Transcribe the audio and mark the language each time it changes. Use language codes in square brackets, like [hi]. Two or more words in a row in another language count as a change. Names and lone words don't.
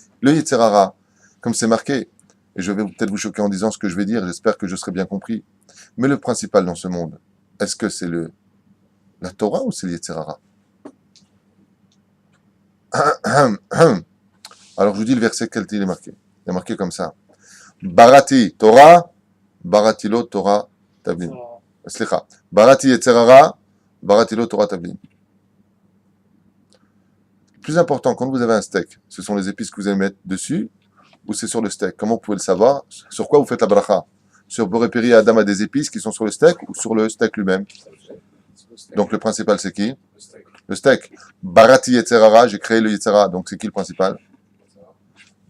[fr] Le [he] יצר הרע, [fr] comme c'est marqué, et je vais peut-être vous choquer en disant ce que je vais dire, j'espère que je serai bien compris. Mais le principal dans ce monde, est-ce que c'est la Torah ou c'est le [he] יצר הרע? [fr] Alors je vous dis le verset quel il est marqué. Il est marqué comme ça. [he] בראתי תורה, בראתי לו תורה תבלין. סליחה. בראתי יצר הרע, בראתי לו תורה תבלין. [fr] Le plus important, quand vous avez un steak, ce sont les épices que vous allez mettre dessus ou c'est sur le steak? Comment vous pouvez le savoir? Sur quoi vous faites la bracha? Sur [he] בורא פרי אדמה [fr] a des épices qui sont sur le steak ou sur le steak lui-même? Donc le principal c'est qui? Le steak. [he] בראתי יצר הרע, [fr] j'ai créé le [he] יצר הרע, [fr] donc c'est qui le principal?